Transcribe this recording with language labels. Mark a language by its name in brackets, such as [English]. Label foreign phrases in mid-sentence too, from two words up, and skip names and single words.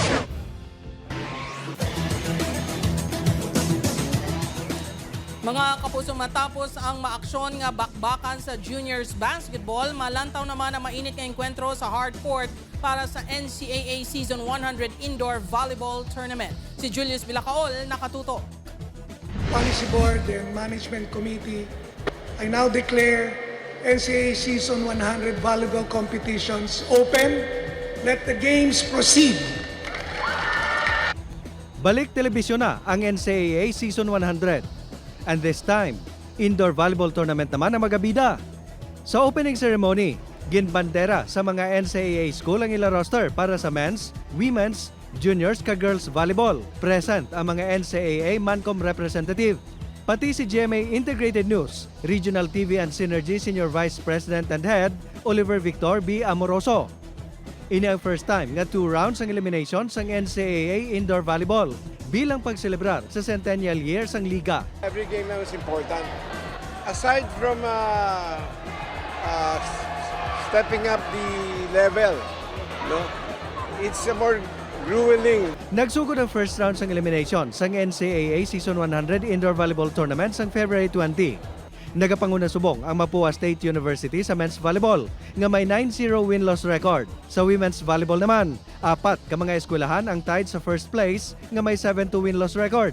[Hiligaynon] Mga kapusong matapos ang maaksyon nga bakbakan sa juniors basketball, malantaw naman ang mainit nga enkwentro sa hardcourt para sa NCAA Season 100 Indoor Volleyball Tournament. Si Julius Vilacaol nakatuto. [English] Policy Board and Management Committee, I now declare NCAA Season 100 Volleyball Competitions open. Let the games proceed. [Hiligaynon] Balik telebisyon na ang NCAA Season 100. [English] And this time, indoor volleyball tournament [Hiligaynon] naman ang magabida. Sa [English] opening ceremony, [Hiligaynon] ginbandera sa mga NCAA school ang ila roster para sa [English] men's, women's, juniors [Hiligaynon] ka [English] girls volleyball. [Hiligaynon] Present ang mga NCAA Mancom representative. Pati si GMA Integrated News, Regional TV and Synergy Senior Vice President and Head, Oliver Victor B. Amoroso. Ini ang [English] first time [Hiligaynon] nga 2 rounds ang elimination sa NCAA Indoor Volleyball bilang pagselebrar sa [English] centennial year [Hiligaynon] sang liga. [English] Every game now is important. Aside from stepping up the level, no, it's a more grueling. [Hiligaynon] Nagsugod ang [English] first round [Hiligaynon] sang elimination sang NCAA Season 100 Indoor Volleyball Tournament sang February 20. Nagapanguna subong ang Mapua State University sa [English] men's volleyball [Hiligaynon] nga may 9-0 [English] win-loss record. [Hiligaynon] Sa [English] women's volleyball [Hiligaynon] naman, 4 ka mga eskwelahan ang tied sa [English] first place [Hiligaynon] nga may 7-2 [English] win-loss record.